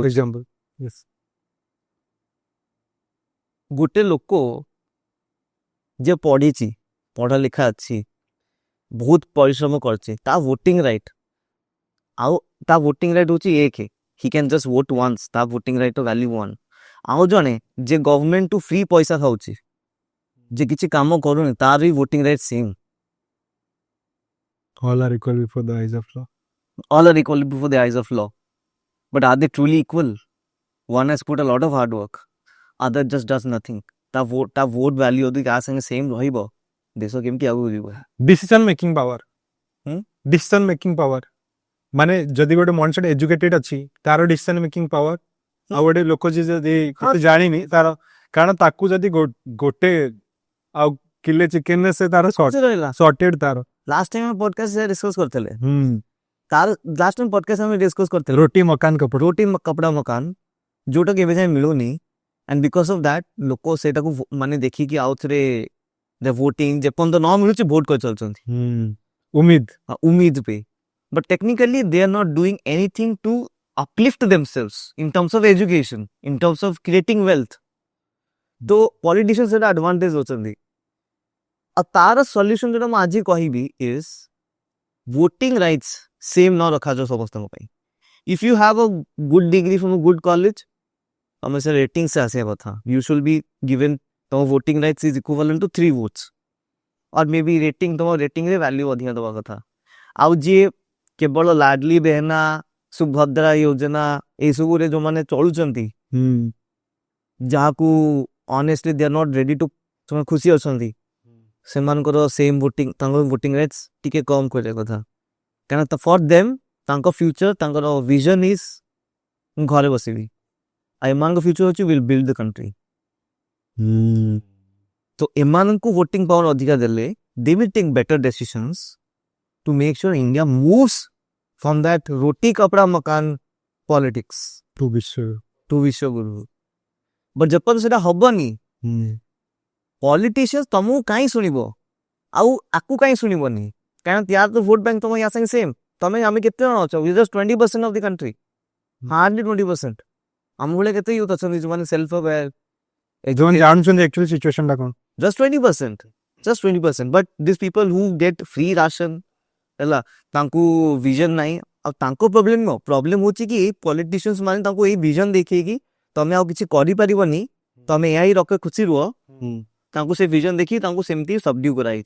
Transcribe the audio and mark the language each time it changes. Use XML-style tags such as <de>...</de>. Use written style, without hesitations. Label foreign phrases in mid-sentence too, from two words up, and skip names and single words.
<or>ଏକ୍ସାମ୍ପଲ ଗୋଟେ ଲୋକ ଯେ ପଢିଛି, ପଢା ଲେଖା ଅଛି, ବହୁତ ପରିଶ୍ରମ କରିଛି, ତା</or> <en>voting right</en> <or>ହଉଛି 1,</or> <en>he can just vote once,</en> <or>ତା</or> <en>voting right value</en> <or>1. ଆଉ ଜଣେ ଯେ ଗଭର୍ଣ୍ଣମେଣ୍ଟ ଟୁ ଫ୍ରି ପଇସା ଖାଉଛି, ଯେ କିଛି କାମ କରୁନି, ତାର ବି</or> <en>voting right same. all are equal before the eyes of law. all are equal before the eyes of law, but are they truly equal? One has put a lot of hard work, other just does nothing.</en> <or>ତା</or> <en>vote value</en> <or>ଯଦି କାହା ସାଙ୍ଗେ ସେମ୍ ରହିବ, ଦେଶ କେମିତି ଆଗକୁ ଯିବ?</or> <en>decision making power</en> <or>ମାନେ ଯଦି ଗୋଟେ ମଣିଷଟେ ଏଜୁକେଟେଡ ଅଛି, ତାର</or> <en>decision making power,</en> <or>ଆଉ ଗୋଟେ ଲୋକ ଯିଏ ଯଦି କିଛି ଜାଣିନି ତାର, କାରଣ ତାକୁ ଯଦି ଗୋଟେ ଆଉ କିଲେ ଚିକେନରେ ସେ ତାର ସର୍ଟେଡ ତାର.</or> <en>last time</en> <or>ଆମେ</or> <en>podcast discuss</en> <or>କରିଥିଲେ,</or> <en>last time podcast</en> <or>ଆମେ ଡିସ୍କସ କରିଥିଲେ ରୋଟି</or> <hi>कपड़ा मकान,</hi> <or>ଯୋଉଟା କି ଏବେ ଯାଏ ମିଳୁନି.</or> <en>and because of that</en> <or>ଲୋକ ସେଇଟାକୁ ମାନେ ଦେଖିକି ଆଉ ଥରେ ଭୋଟିଂ ଯେପର୍ଯ୍ୟନ୍ତ ନ ମିଳୁଛି ଭୋଟ କରି ଚାଲୁଛନ୍ତି</or> <hi>उम्मीद पे.</hi> <en>but technically they are not doing anything to uplift themselves in terms of education, in terms of creating wealth.</en> <or>ତ politicians ସେଇଟା advantage ଅଛନ୍ତି. ଆଉ ତାର solution ଯୋଉଟା ମୁଁ ଆଜି କହିବି</or> <en>is voting rights same</en> <or>ନ ରଖାଯାଉ ସମସ୍ତଙ୍କ ପାଇଁ.</or> <en>if you have a good degree from a good college,</en> <or>ତମେ ସେ ରେଟିଂ ସେ ଆସିବା କଥା,</or> <en>you should be given, ତମ voting rights is equivalent to 3 votes, or maybe rating, ତମ rating value</en> <or>ଅଧିକା ଦେବା କଥା. ଆଉ ଯିଏ କେବଳ ଲାଡଲି ବେହେନା, ସୁଭଦ୍ରା ଯୋଜନା ଏଇସବୁରେ ଯୋଉମାନେ ଚଳୁଛନ୍ତି, ଯାହାକୁ</or> <en>honestly they are not ready to,</en> <or>ସେମାନେ ଖୁସି ଅଛନ୍ତି, ସେମାନଙ୍କର</or> <en>same voting,</en> <or>ତାଙ୍କର</or> <en>voting rights</en> <or>ଟିକେ କମ୍ କରିବା କଥା. କାରଣ</or> <en>for them</en> <or>ତାଙ୍କ ଫ୍ୟୁଚର, ତାଙ୍କର</or> <en>vision is</en> <or>ମୁଁ ଘରେ ବସିବି, ଆଉ ଏମାନଙ୍କ ଫ୍ୟୁଚର ହେଉଛି</or> <en>will build the country.</en> <or>ତ ଏମାନଙ୍କୁ</or> <en>voting power</en> <or>ଅଧିକା ଦେଲେ</or> <en>they will take better decisions to make sure India moves from that</en> <hi>रोटी कपड़ा मकान</hi> <en>politics to</en> <or>Vishwaguru. but ଯେପର୍ଯ୍ୟନ୍ତ ସେଟା ହବନି, politicians ତମକୁ କାହିଁ ଶୁଣିବ, ଆଉ ଆକୁ କାହିଁ ଶୁଣିବନି? କାରଣ ୟାର ତ</or> <en>vote bank</en> <or>ତମ ୟା ସାଙ୍ଗେ ସେମ୍. ତମେ ଆମେ କେତେ ଜଣ ଅଛ?</or> <en>we are just 20% of the country, hardly 20%.</en> <or>ଆମ ଭଳିଆ କେତେ ୟୁଥ୍ ଅଛନ୍ତି ଯୋଉମାନେ</or> <en>self aware,</en> <or>ଜାଣୁଛନ୍ତି</or> <en>actually situation</en> <or>ଟା କଣ?</or> <en>just 20%. but these people who get free ration,</en> <or>ହେଲା, ତାଙ୍କୁ vision ନାହିଁ. ଆଉ ତାଙ୍କ ପ୍ରୋବ୍ଲେମ ନୁହଁ, ପ୍ରୋବ୍ଲେମ ହଉଛି କି ପଲିଟିସିଆନ୍ସ ମାନେ ତାଙ୍କୁ ଏଇ vision ଦେଖେଇକି ତମେ ଆଉ କିଛି କରିପାରିବନି, ତମେ ଏହା ହିଁ ରଖ ଖୁସି ରୁହ, ତାଙ୍କୁ ସେ vision ଦେଖି ତାଙ୍କୁ ସେମିତି ସବଡ୍ୟୁ କରାଯାଇଛି.</or>